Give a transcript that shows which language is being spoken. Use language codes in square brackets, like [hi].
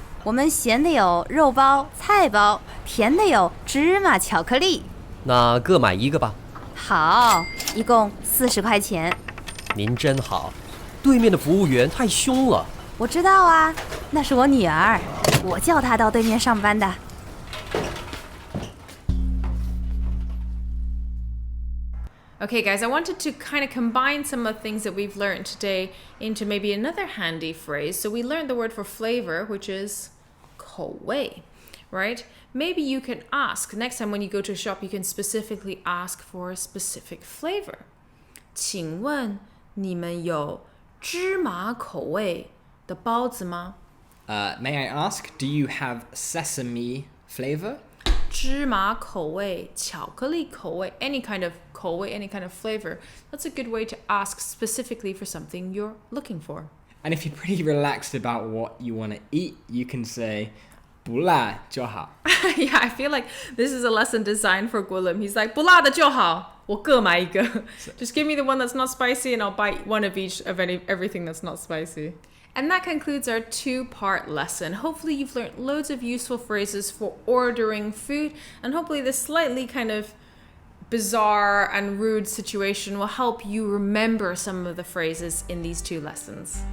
[zh] 我们咸的有肉包、菜包，甜的有芝麻巧克力。那各买一个吧。好，一共40块钱。您真好，对面的服务员太凶了。我知道啊，那是我女儿，我叫她到对面上班的。 [en] Okay, guys, I wanted to kind of combine some of the things that we've learned today into maybe another handy phrase. So we learned the word for flavor, which is 口味, right? Maybe you can ask, next time when you go to a shop, you can specifically ask for a specific flavor. [zh] 请问你们有芝麻口味的包子吗？ [en] May I ask, do you have sesame flavor? [zh] 芝麻口味、巧克力口味, [en] any kind of 口味, any kind of flavor. That's a good way to ask specifically for something you're looking for. And if you're pretty relaxed about what you want to eat, you can say [zh] 不辣就好. [en] Yeah, I feel like this is a lesson designed for Guillermo. He's like, [zh] 不辣的就好，我各买一个. [en] Just give me the one that's not spicy and I'll buy one of each of everything that's not spicy. And that concludes our 2-part lesson. Hopefully you've learned loads of useful phrases for ordering food, and hopefully this slightly kind of bizarre and rude situation will help you remember some of the phrases in these 2 lessons.